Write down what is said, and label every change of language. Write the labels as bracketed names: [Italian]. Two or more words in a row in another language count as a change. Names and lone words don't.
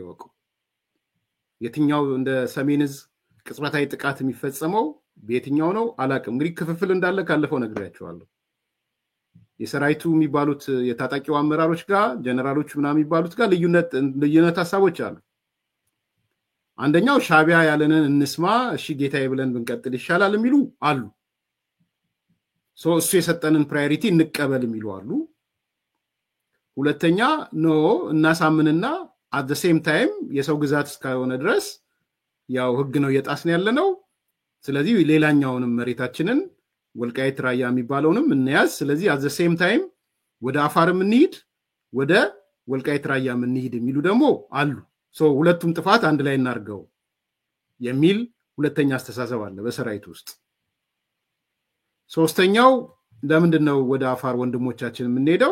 [Amharic] ይወቀው። የትኛው እንደ ሰሜን ዕዝ ቅጽበታዊ ጥቃት የሚፈጸመው በየትኛው ነው አላቅም። እንግዲህ ክፍፍል እንዳለ ካለፈው ነግሬያቸዋለሁ። የሰራዊቱ የሚባሉት የታጣቂው አመራሮች ጋር ጀነራሎች ምናምን የሚባሉት ጋር ልዩነት ሐሳቦች አሉ። አንደኛው ሻቢያ ያለንን እንስማ፣ እሺ ጌታዬ ብለን ብንቀጥል ይሻላል የሚሉ አሉ። እሱ የሰጠንን ፕራዮሪቲ እንቀበል የሚሉ አሉ። ሁለተኛ ኖ እናሳምንና [English] at the same time [Amharic] የሰው ግዛት እስካሆነ ድረስ ያው ህግ ነው እየጣስን ያለነው። ስለዚህ ሌላኛውንም መሬታችንን ወልቃይት ራያ የሚባለውንም እንያዝ። ስለዚህ [English] at the same time [Amharic] ወደ አፋርም እንሂድ፣ ወደ ወልቃይት ራያም እንሂድ የሚሉ ደግሞ አሉ። ሁለቱም ጥፋት አንድ ላይ እናርገው የሚል ሁለተኛ አስተሳሰብ አለ በሰራዊት ውስጥ። ሶስተኛው ለምንድነው ወደ አፋር ወንድሞቻችን የምንሄደው?